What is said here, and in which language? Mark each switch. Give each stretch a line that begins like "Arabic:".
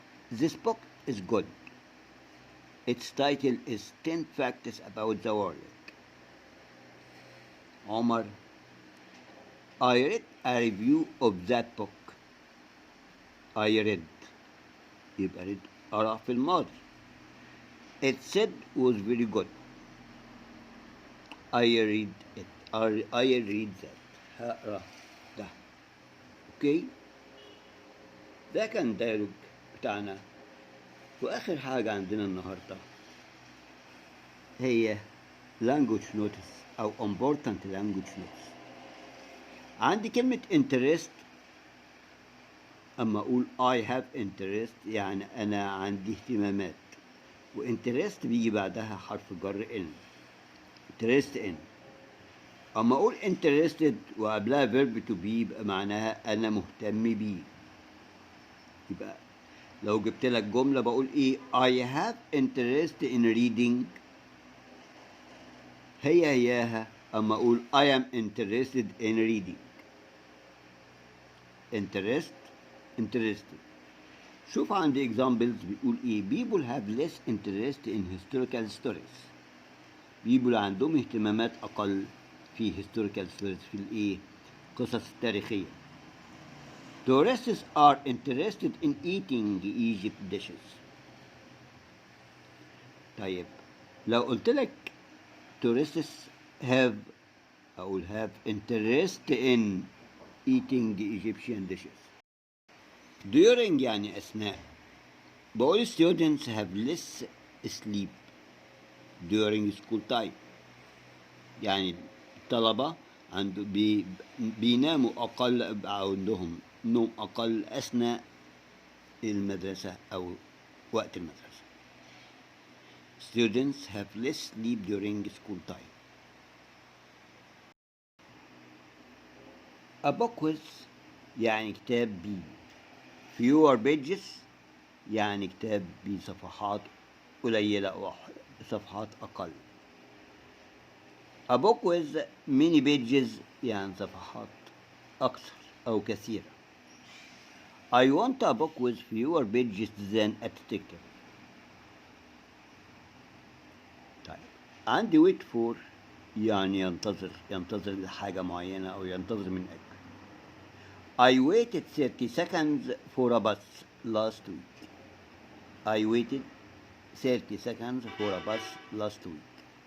English: This book is good. Its title is 10 Facts About the World.
Arabic: عمر.
English: I read a review of that book. I read.
Arabic: يبقى read أقرأ في الماضي.
English: It said was very good. I read it. I read that.
Arabic: هقرأ ده. اوكي. ده كان دايلوج بتاعنا. واخر حاجة عندنا النهاردة هي language notice او important language notice. عندي كلمة interest. اما اقول
English: I have interest
Arabic: يعني انا عندي اهتمامات، وinterest بيجي بعدها حرف جر in.
English: interest in.
Arabic: اما اقول interested وقبلها verb to be يبقى معناها انا مهتم بيه. يبقى لو جبت لك جملة بقول ايه
English: I have interest in reading،
Arabic: هياها اما اقول
English: I am interested in reading.
Arabic: interested. شوف عندي
English: examples
Arabic: بيقول ايه
English: people have less interest in historical stories.
Arabic: people عندهم اهتمامات اقل في historical stories في الايه قصص التاريخية.
English: Tourists are interested in eating Egypt dishes.
Arabic: طيب لو قلت لك
English: tourists have
Arabic: أقول
English: have interest in eating Egyptian dishes.
Arabic: During يعني أثناء. بقول
English: students have less sleep during school time.
Arabic: يعني الطلبة بيناموا أقل أو عندهم نوم أقل أثناء المدرسة أو وقت المدرسة.
English: Students have less sleep during school time. A book with
Arabic: يعني كتاب بي.
English: Fewer pages
Arabic: يعني كتاب بصفحات قليلة أو صفحات أقل.
English: A book with many pages
Arabic: يعني صفحات أكثر أو كثيرة.
English: I want a book with fewer pages than a detective.
Arabic: طيب عندي wait for يعني ينتظر لحاجة معينة أو ينتظر من أجل.
English: I waited 30 seconds for a bus last week. I waited 30 seconds for a bus last week.